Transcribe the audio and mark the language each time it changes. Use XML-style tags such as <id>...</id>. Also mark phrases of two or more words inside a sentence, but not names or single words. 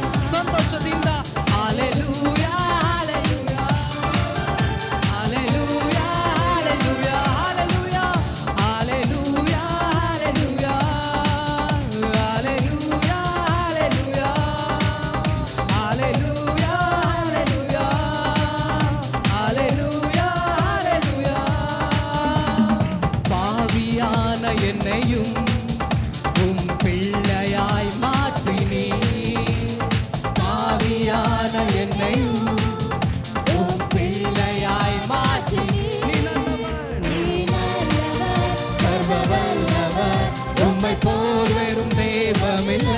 <kn>ಸಂತೋಷದಿಂದ ಹಾಲೆಲೂಯಾ, ಹಾಲೆಲೂಯಾ, ಹಾಲೆಲೂಯಾ, ಹಾಲೆಲೂಯಾ, ಹಾಲೆಲೂಯಾ, ಹಾಲೆಲೂಯಾ, ಹಾಲೆಲೂಯಾ, ಹಾಲೆಲೂಯಾ, ಹಾಲೆಲೂಯಾ, ಹಾಲೆಲೂಯಾ, ಹಾಲೆಲೂಯಾ, ಹಾಲೆಲೂಯಾ.</kn> <ta>பாவியான என்னையும் உம் பிள்ளையாய் மாற்றினீ. பாவியான என்னையும் உம் பிள்ளையாய் மாற்றினீ. சர்வவல்லவர், உம்மை போல் வெறும் தெய்வமில்லை.</ta>